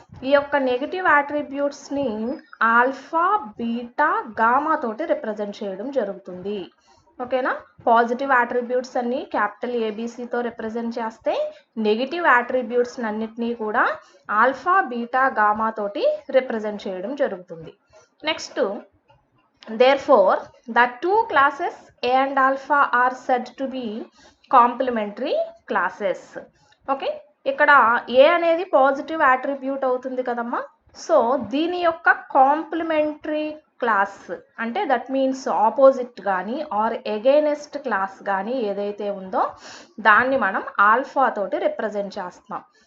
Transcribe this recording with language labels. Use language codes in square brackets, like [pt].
[te] ఈ యొక్క negative యాట్రిబ్యూట్స్ని alpha, beta, gamma తోటి రిప్రజెంట్ చేయడం జరుగుతుంది. ఓకేనా, పాజిటివ్ యాట్రిబ్యూట్స్ అన్ని క్యాపిటల్ ABCతో రిప్రజెంట్ చేస్తే నెగిటివ్ యాట్రిబ్యూట్స్ అన్నిటినీ కూడా ఆల్ఫా, బీటా, గామా తోటి రిప్రజెంట్ చేయడం జరుగుతుంది. Next, [en] therefore the two classes A and alpha are said to be complementary classes. [te] Okay, ఇక్కడ A అనేది పాజిటివ్ యాట్రిబ్యూట్ అవుతుంది కదమ్మా. సో దీని యొక్క కాంప్లిమెంటరీ క్లాస్ అంటే దట్ మీన్స్ ఆపోజిట్ కానీ ఆర్ ఎగైనెస్ట్ క్లాస్ కానీ ఏదైతే ఉందో దాన్ని మనం ఆల్ఫా తోటి రిప్రజెంట్ చేస్తున్నాం.